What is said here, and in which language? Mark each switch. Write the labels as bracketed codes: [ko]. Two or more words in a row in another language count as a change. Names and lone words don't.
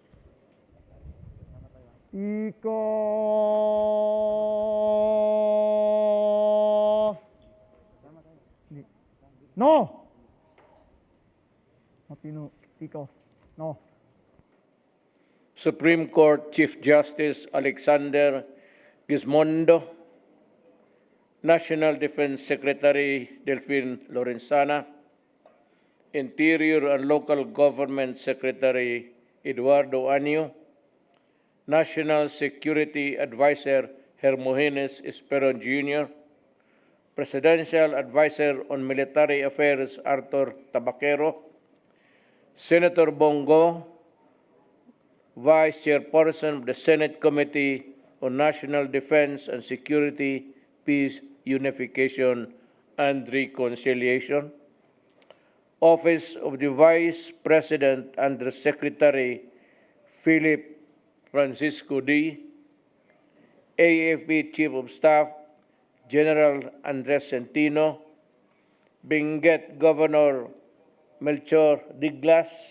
[en] No. Ticos. No. Supreme Court Chief Justice Alexander Gizmondo, National Defense Secretary Delphine Lorenzana, Interior and Local Government Secretary Eduardo Anio, National Security Advisor Hermogenes Esperon Jr., Presidential Advisor on Military Affairs Arthur Tabaquero, Senator Bongo, Vice Chairperson of the Senate Committee on National Defense and Security, Peace, Unification, and Reconciliation, Office of the Vice President Under Secretary Philip Francisco D., AFP Chief of Staff General Andres Centino, Benguet Governor Melchor Diglas,